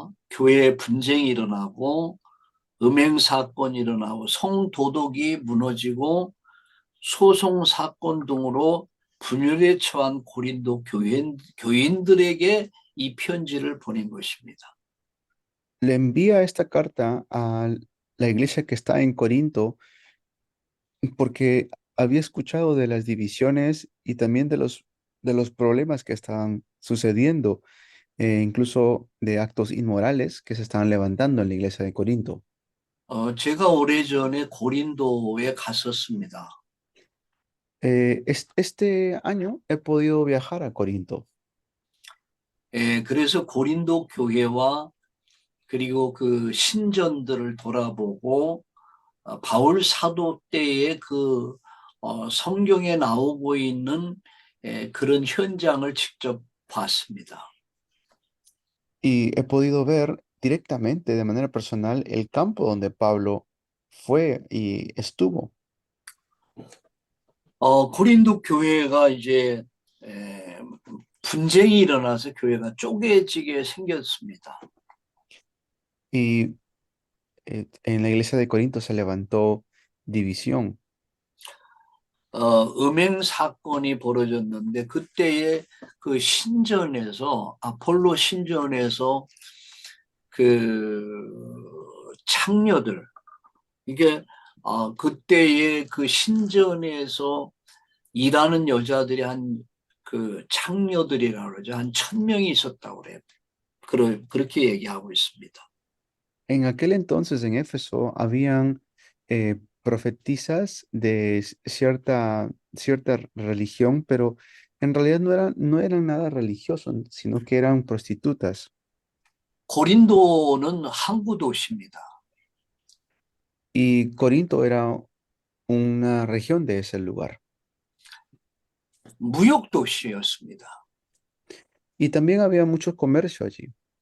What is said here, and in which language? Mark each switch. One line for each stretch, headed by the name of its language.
Korean: 교회 분쟁이 일어나고 음행 사건이 일어나고 성도덕이 무너지고 소송 사건 등으로 분열에 처한 고린도 교인들에게 이 편지를 보낸 것입니다.
Spanish: Le envía esta carta a la iglesia que está en Corinto porque había escuchado de las divisiones y también de los problemas que estaban sucediendo, incluso de actos inmorales que se estaban levantando en la iglesia de Corinto.
Korean: 제가 오래전에 고린도에 갔었습니다.
Spanish: Este año he podido viajar a Corinto.
Korean: 그래서 고린도 교회와 그리고 그 신전들을 돌아보고 바울 사도 때의 그 성경에 나오고 있는 그런 현장을 직접 봤습니다.
Spanish: Y he podido ver directamente, de manera personal, el campo donde Pablo fue y estuvo.
Korean: 고린도 교회가 이제 분쟁이 일어나서 교회가 쪼개지게 생겼습니다.
Spanish: Y en la iglesia de Corinto se levantó división.
Korean: 음행 사건이 벌어졌는데 그때의 그 신전에서 아폴로 신전에서 그 창녀들 이게 그때의 그 신전에서 일하는 여자들이 한 그 창녀들이라고 그러죠. 한 1,000명이 있었다고 그래요. 그렇게 얘기하고 있습니다.
Spanish: En aquel entonces en Éfeso habían profetisas de cierta religión, pero en realidad no eran nada religioso, sino que eran prostitutas.
Korean: 고린도는 항구 도시입니다.
Spanish: Y Corinto era una región de ese lugar.
Korean: 무역 도시였습니다.
Spanish: Y también había mucho comercio allí.